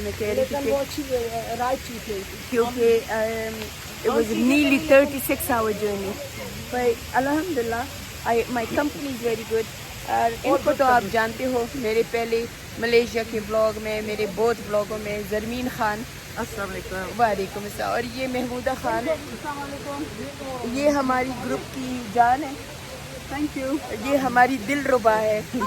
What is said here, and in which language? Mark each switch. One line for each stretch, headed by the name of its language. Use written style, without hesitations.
Urdu: میں کہہ رہی تھی کہ کیونکہ
English: it was nearly 36 hour journey. But alhamdulillah, my company is very good.
Urdu: ان کو تو آپ جانتے ہو میرے پہلے ملیشیا کے بلاگ میں, میرے بہت بلاگوں میں, زرمین خان, السلام علیکم. وعلیکم السلام, اور یہ محمودہ خان, یہ ہماری گروپ کی جان ہے. Thank you. یہ ہماری دل ربا ہے.